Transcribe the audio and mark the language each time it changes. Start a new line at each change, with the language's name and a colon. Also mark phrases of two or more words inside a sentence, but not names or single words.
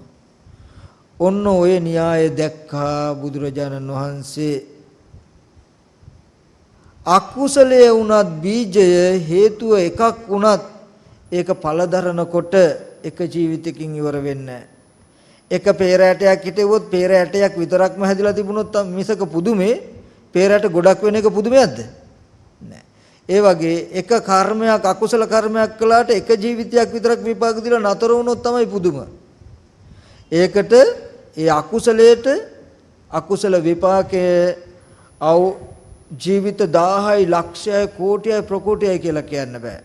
Sinhala: ඔන්න ඔය න්‍යාය දැක්කා බුදුරජාණන් වහන්සේ. අකුසලයේ වුණත් බීජය හේතුව එකක් වුණත් ඒක ඵල දරනකොට එක ජීවිතකින් ඉවර වෙන්නේ එක peerැටයක් හිටෙවොත් peerැටයක් විතරක්ම හැදිලා තිබුණොත් මිසක පුදුමේ peerැට ගොඩක් වෙන එක පුදුමයක්ද? නෑ. ඒ වගේ එක කර්මයක් අකුසල කර්මයක් කළාට එක ජීවිතයක් විතරක් විපාක දීලා නතර වුණොත් තමයි පුදුම. ඒකට ඒ අකුසලයට අකුසල විපාකයේ අව ජීවිත 1000යි ලක්ෂයයි කෝටියයි ප්‍රකෝටියයි කියලා කියන්න බෑ.